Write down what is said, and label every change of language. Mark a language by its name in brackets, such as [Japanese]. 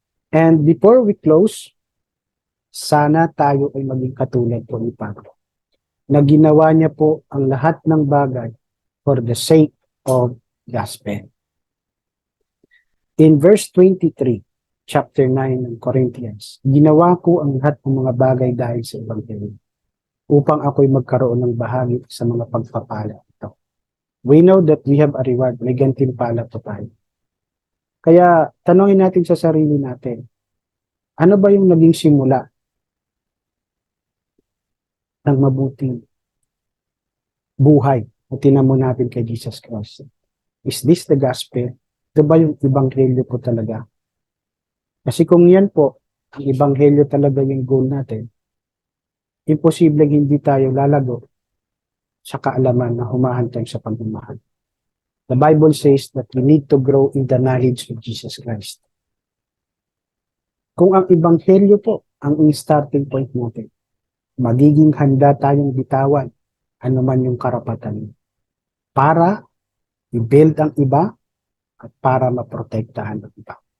[English] And before we close, [Filipino] sana tayo ay maging katulad po ni Pablo, na ginawa niya po ang lahat ng bagay [English] for the sake of gospel. In verse 23, [Filipino] chapter 9 ng Corinthians, ginawa ko ang lahat ng mga bagay dahil sa Ebanghelyo. upang ako'y magkaroon ng bahagi sa mga pagpapala ito. [English] We know that we have a reward. [Filipino] May gantimpala po tayo. Kaya tanongin natin sa sarili natin, ano ba yung naging simula ng mabuting buhay na tinamo natin kay Jesus Christ? [English] Is this the gospel? [Filipino] Ito ba yung ebanghelyo po talaga? Kasi kung yan po, ang ebanghelyo talaga yung goal natin, imposibleng hindi tayo lalago sa kaalaman na humahantay sa pagmamahal. [English] The Bible says that we need to grow in the knowledge of Jesus Christ. [Filipino] Kung ang ebanghelyo po ang starting point natin, magiging handa tayong bitawan anuman yung karapatan para i-build ang iba at para maprotektahan ang iba.